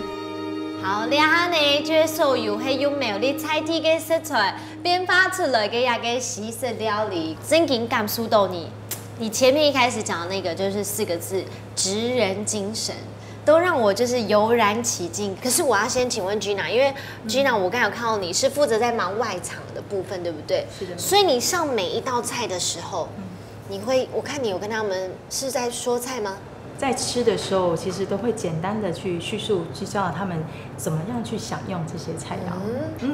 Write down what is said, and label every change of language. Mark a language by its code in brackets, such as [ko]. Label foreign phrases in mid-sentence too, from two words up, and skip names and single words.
[zh] 好，你下呢，就是所有係用苗栗菜地嘅食材變化出來嘅一個西式料理，真經感受到你前面一開始講的那個就是4個字，職人精神，都讓我就是油然起敬。可是我要先請問 Gina， 因為 Gina 我剛才有看到你是負責在忙外場的部分，對不對？是的。所以你上每一道菜的時候，我看你有跟他們是在說菜嗎？在吃的时候，其实都会简单的去叙述，去教导他们怎么样去享用这些菜肴。